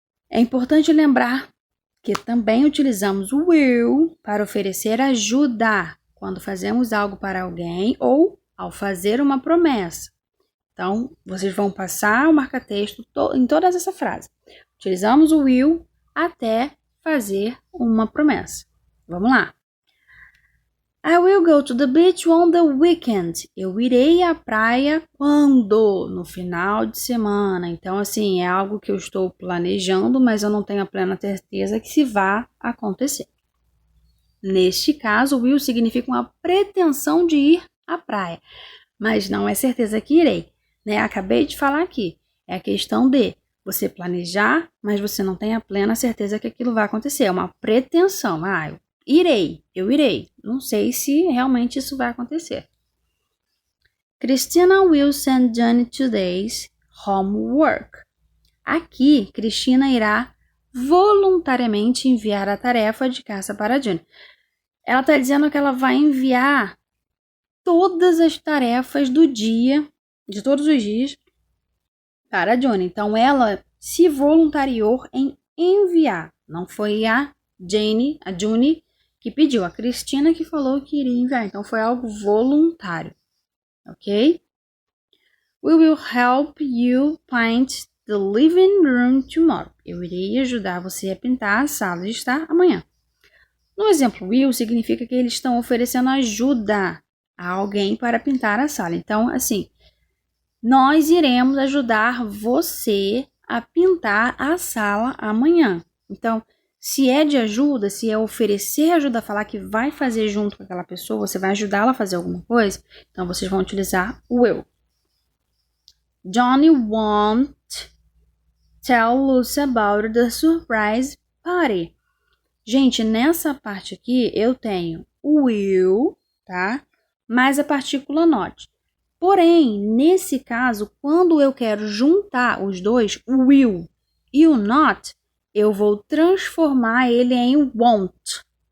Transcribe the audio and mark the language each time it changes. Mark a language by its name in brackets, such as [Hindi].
[Portuguese] É importante lembrar que também utilizamos o will para oferecer ajuda quando fazemos algo para alguém ou ao fazer uma promessa. Então, vocês vão passar o marca-texto em todas essa frase. Utilizamos o will até fazer uma promessa. Vamos lá. [English] I will go to the beach on the weekend. [Portuguese] Eu irei à praia quando? No final de semana. Então, assim, é algo que eu estou planejando, mas eu não tenho a plena certeza que se vá acontecer. Neste caso, will significa uma pretensão de ir à praia, mas não é certeza que irei, né? Acabei de falar aqui. É a questão de você planejar, mas você não tem a plena certeza que aquilo vai acontecer. É uma pretensão. Eu irei. Não sei se realmente isso vai acontecer. [English] Cristina will send Johnny today's homework. [Portuguese] Aqui, Cristina irá voluntariamente enviar a tarefa de casa para Johnny. Ela está dizendo que ela vai enviar todas as tarefas do dia, de todos os dias, para Johnny. Então, ela se voluntariou em enviar. Não foi a Johnny, que pediu, a Cristina que falou que iria enviar. Então, foi algo voluntário. Ok? [English] We will help you paint the living room tomorrow. [Portuguese] Eu irei ajudar você a pintar a sala de estar amanhã. No exemplo, will significa que eles estão oferecendo ajuda a alguém para pintar a sala. Então, assim, nós iremos ajudar você a pintar a sala amanhã. Então, se é de ajuda, se é oferecer ajuda, falar que vai fazer junto com aquela pessoa, você vai ajudá-la a fazer alguma coisa, então vocês vão utilizar o will. [English] Johnny won't tell Lucy about the surprise party. [Portuguese] Gente, nessa parte aqui eu tenho o will, tá? Mais a partícula not. Porém, nesse caso, quando eu quero juntar os dois, o will e o not, eu vou transformar ele em won't.